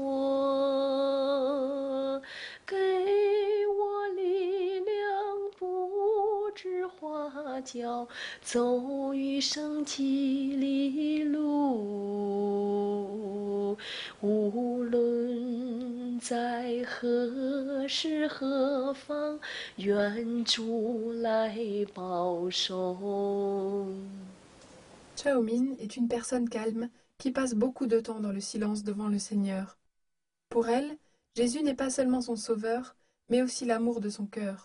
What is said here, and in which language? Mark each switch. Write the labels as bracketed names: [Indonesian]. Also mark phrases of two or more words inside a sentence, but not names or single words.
[Chinese] 索，给我力量，不知花脚，走余生几里路，无论在何时何方，愿主来保守。 [French] Chao Min est une personne calme qui passe beaucoup de temps dans le silence devant le Seigneur. Pour elle, Jésus n'est pas seulement son sauveur, mais aussi l'amour de son cœur.